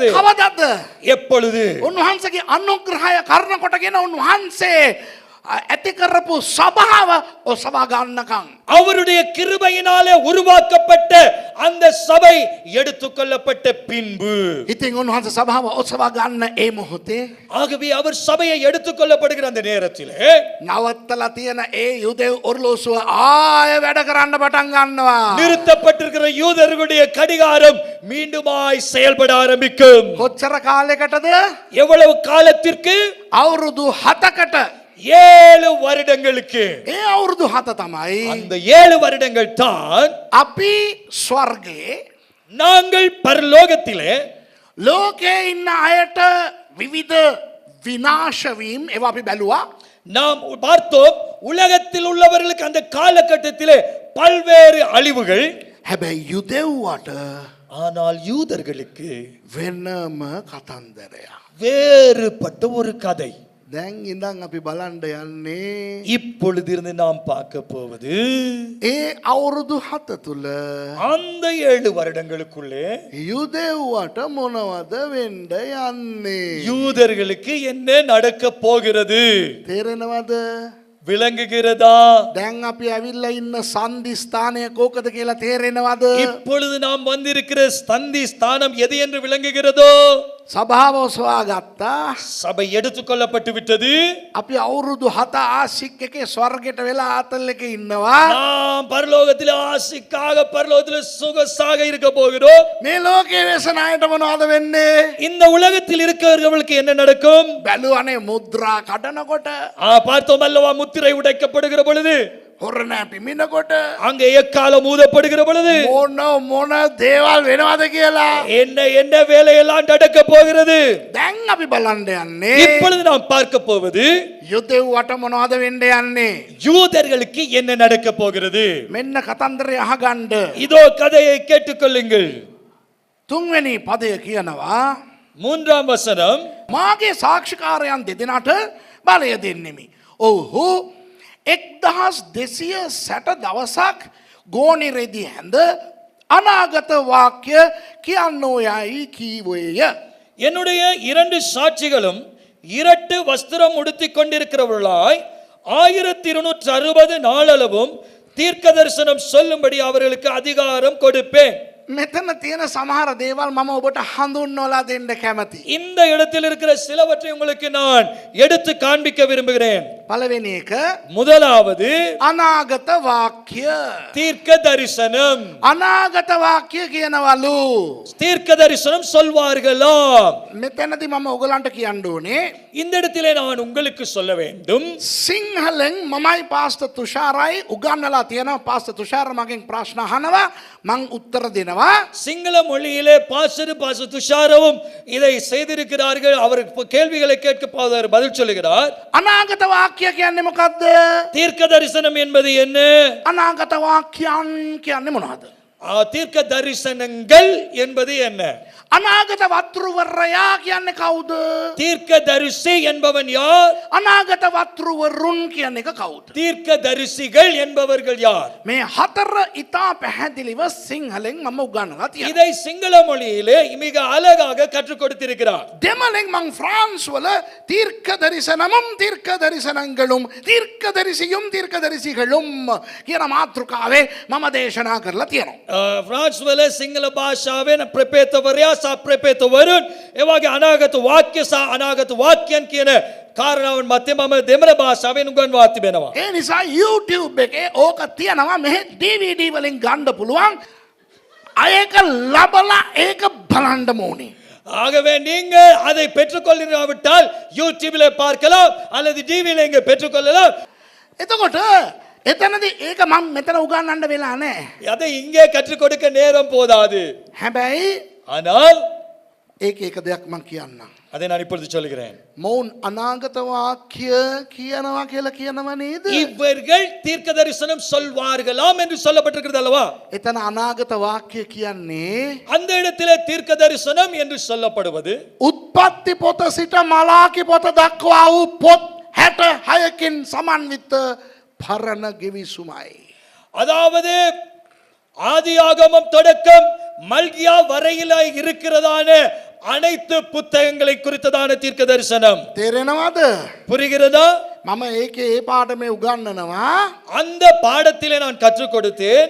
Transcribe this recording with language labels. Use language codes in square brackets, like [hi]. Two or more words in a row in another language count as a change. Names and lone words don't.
[si] කවදද? [ta] எப்பொழுது? [si] උන්වහන්සේගේ අනුග්‍රහය කරන කොටගෙන උන්වහන්සේ ඇති කරපු සභාව ඔසවා ගන්නකම්. [ta] அவருடைய கிருபையினாலே உருவாக்கப்பட்ட அந்த சபை எடுத்துக்கொள்ளப்பட்ட பின்பு [si] ඉතින් උන්වහන්සේ සභාව ඔසවා ගන්න ඒ මොහොතේ [ta] ஆகவே அவர் சபையை எடுத்துக்கொள்ளப்படுகிற அந்த நேரத்திலே [si] නවත්තලා තියෙන ඒ යුදෙව් ඔරලෝසුව ආය වැඩ කරන්න පටන් ගන්නවා. [ta] நிறுத்தப்பட்டிருக்கிற யூதர்களுடைய கடிகாரம் மீண்டுமாய் செயல்பட ஆரம்பிக்கும். [si] කොච්චර කාලයකටද? [ta] எவ்வளவு காலத்திற்கு? [si] අවුරුදු 7කට. [ta] 7 வருடங்களுக்கு. [si] ඒ අවුරුදු 7 තමයි [ta] அந்த 7 வருடங்கள் தான் [si] අපි ස්වර්ගයේ [ta] நாங்கள் பரலோகத்திலே [si] ලෝකයේ ඉන්න අයට විවිධ විනාශ වීම ඒවා අපි බැලුවා. [ta] நாம் பார்த்தோம் உலகத்தில் உள்ளவர்களுக்கு அந்த காலகட்டத்திலே பல்வேறு அழிவுகள். [si] හැබැයි යුදෙව්වට [ta] ஆனால் யூதர்களுக்கு [si] වෙනම කතන්දරයක්. [ta] வேறுபட்ட ஒரு கதை. [si] දැන් ඉඳන් අපි බලන්න යන්නේ [ta] இப்பொழுதிருந்து நாம் பார்க்க போவது [si] ඒ අවුරුදු 7 තුල [ta] அந்த 7 வருடங்களுக்குள்ளே [si] යුදෙව්වට මොනවද වෙන්න යන්නේ? [ta] யூதர்களுக்கு என்ன நடக்க போகிறது [si] තේරෙනවද? [ta] விளங்குகிறதா? [si] දැන් අපි ඇවිල්ලා ඉන්න සන්ධි ස්ථානය කෝකද කියලා තේරෙනවද? [ta] இப்பொழுது நாம் வந்திருக்கிற ஸ்தந்தி ஸ்தானம் எது என்று விளங்குகிறதோ? [si] සභාව ඔසවා ගත්තා. [ta] சபை எடுத்துக்கொள்ளப்பட்டு விட்டது. [si] අපි අවුරුදු 7 ආශික් එකේ ස්වර්ගයට වෙලා ආතල් එකේ ඉන්නවා. [ta] நாம் பரலோகத்தில் ஆசிக்காக பரலோகத்தில் சுகசாக இருக்க போகிறோம். [si] මේ ලෝකයේ වෙසන අයට මොනවද වෙන්නේ? [ta] இந்த உலகத்தில் இருக்கிறவர்களுக்கு என்ன நடக்கும்? [si] බැලුවනේ මුද්‍රා කඩනකොට, [ta] பார்த்தோம் அல்லவா, முத்திரை உடைக்கப்படுகிற பொழுது, [si] හොරණ පිමිනකොට, [ta] அங்கே எக்காலம் ஊதப்படுகிற பொழுது [si] මොන දේවල් වෙනවද කියලා. [ta] என்ன என்ன வேலையெல்லாம் நடக்க போகிறது. [si] දැන් අපි බලන්න යන්නේ [ta] இப்பொழுது நாம் பார்க்க போவது [si] යුදෙව්වට මොනවද වෙන්න යන්නේ? [ta] யூதர்களுக்கு என்ன நடக்க போகிறது. [si] මෙන්න කතන්දරය අහගන්න. [ta] இதோ கதையை கேட்டுக்கொள்ளுங்கள். [si] තුන්වෙනි පදය කියනවා [ta] 3ஆம் வசனம், [si] මාගේ සාක්ෂිකාරයන් දෙදෙනාට බලය දෙන්නෙමි. ඔව්හු 1260 දවසක් ගෝනිරෙදි හැඳ අනාගත වාක්‍ය කියන්නෝ යයි කීවේය. [ta] என்னுடைய 2 சாட்சிகளும் இரட்டு வஸ்திரம் உடுத்திக் கொண்டிருக்கிறவர்களாய் 1260 நாளளவும் தீர்க்க தரிசனம் சொல்லும்படி அவர்களுக்கு அதிகாரம் கொடுப்பேன். [si] මෙතන තියෙන සමහර දේවල් මම ඔබට හඳුන්වලා දෙන්න කැමතියි. [ta] இந்த இடத்தில் இருக்கிற சிலவற்றை உங்களுக்கு நான் எடுத்து காண்பிக்க விரும்புகிறேன். [si] පළවෙනි එක [ta] முதலாவது [si] අනාගත වාක්‍ය. [ta] தீர்க்க தரிசனம். [si] අනාගත වාක්‍ය කියනවලු. [ta] தீர்க்க தரிசனம் சொல்வார்களாம். [si] මෙතනදී මම ඔයගලන්ට කියන්න ඕනේ [ta] இந்த இடத்திலே நான் உங்களுக்கு சொல்ல வேண்டும். [si] සිංහලෙන් මමයි පාස්ටර් තුෂාරයි උගන්වලා තියෙනවා. පාස්ටර් තුෂාර මගෙන් ප්‍රශ්න අහනවා, මං උත්තර දෙනවා. [ta] சிங்கள மொழியிலே பாஸ்டர் துஷாரவும் இதை செய்திருக்கிறார்கள். அவர் கேள்விகளை கேட்க பதில் சொல்லுகிறார். [si] අනාගත වාක්‍ය කියන්නේ මොකද්ද? [ta] தீர்க்க தரிசனம் என்பது என்ன? [si] අනාගත වාක්‍යයන් කියන්නේ මොනවද? [ta] தீர்க்க தரிசனங்கள் என்பது என்ன? [si] අනාගත වත්රුවරයා කියන්නේ කවුද? [ta] தீர்க்க தரிசி என்பவன் யார்? [si] අනාගත වත්රුවරුන් කියන්නේ එක කවුද? [ta] தீர்க்க தரிசிகள் என்பவர்கள் யார்? [si] මේ හතර ඉතා පැහැදිලිව සිංහලෙන් මම උගන්වලා තියෙනවා. [ta] இதை சிங்கள மொழியிலே மிக அழகாக கற்றுக் கொடுத்திருக்கிறார். [si] දෙමළෙන් මං ෆ්‍රාන්ස් වල [ta] தீர்க்க தரிசனமும் தீர்க்க தரிசனங்களும் தீர்க்க தரிசியும் தீர்க்க தரிசிகளும் [si] කියන මාතෘකාවේ මම දේශනා කරලා තියෙනවා. பிரான்ஸ் වල සිංහල භාෂාවෙන් ප්‍රපේතවරයා සා ප්‍රපේතවරුන් ඒ වගේ අනාගත වාක්‍ය සහ අනාගත වාක්‍යයන් කියන කාරණාවන් මත මම දෙමළ භාෂාවෙන් උගන්වා තිබෙනවා. ඒ නිසා YouTube එකේ ඕක තියෙනවා මෙහෙ DVD වලින් ගන්න පුළුවන්. අයක ලබලා ඒක බලන්න ඕනේ. [ta] ஆகவே நீங்கள் அதை பெற்றுக்கொள்ளாவிட்டால் யூடியூபில் பார்க்கலாம் அல்லது டிவியில் இங்கே பெற்றுக்கொள்ளலாம். [si] එතකොට එතනදී ඒක මම මෙතන උගන්වන්න වෙලා නැහැ. [ta] அதை இங்கே கற்றுக் கொடுக்க நேரம் போதாது. [si] හැබැයි [ta] ஆனால் [si] ඒක එක දෙයක් මම කියන්නම්. [ta] அதை நான் இப்பொழுது சொல்கிறேன். [si] මොවුන් අනාගත වාක්‍ය කියනවා කියලා කියනව නේද? [ta] இவர்கள் தீர்க்க தரிசனம் சொல்வார்களாம் என்று சொல்லப்பட்டிருக்கிறது அல்லவா? [si] එතන අනාගත වාක්‍ය කියන්නේ [ta] அந்த இடத்திலே தீர்க்க தரிசனம் என்று சொல்லப்படுவது [si] උත්පත්ති පොත සිට මලාකි පොත දක්වා වූ පොත් 66කින් සමන්විත පරණ ගිවිසුමයි. [ta] அதாவது ஆதியாகமம் தொடக்கம் மல்கியா வரையில இருக்கிறதான அனைத்து புத்தகங்களை குறித்ததான தீர்க்க தரிசனம். [si] තේරෙනවද? [ta] புரிகிறதா? [si] මම ඒකේ ඒ පාඩමේ උගන්වනවා. [ta] அந்த பாடத்திலே நான் கற்றுக் கொடுத்தேன்.